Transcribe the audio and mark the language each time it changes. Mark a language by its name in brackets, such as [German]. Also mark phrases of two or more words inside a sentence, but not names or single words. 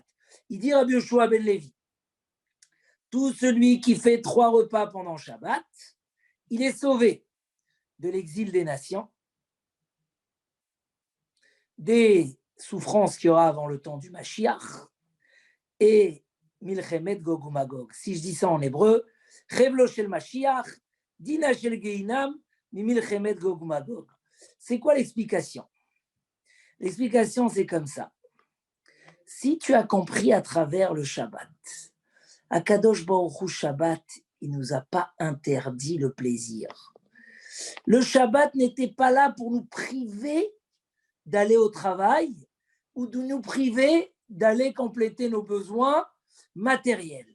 [French] Il dit Rabbi Yoshua ben Levi, tout celui qui fait 3 repas pendant Shabbat, il est sauvé de l'exil des nations, des souffrances qu'il y aura avant le temps du Mashiach, et [Hebrew] מלחמת גוג ומגוג. [French] Si je dis ça en hébreu, [Hebrew] חבלו של משיח, דינה של גיהנם, מלחמת גוג ומגוג. [French] C'est quoi l'explication? L'explication, c'est comme ça. Si tu as compris à travers le Shabbat, [Hebrew] הקדוש ברוך הוא [French] Shabbat, il ne nous a pas interdit le plaisir. Le Shabbat n'était pas là pour nous priver d'aller au travail ou de nous priver d'aller compléter nos besoins matériels.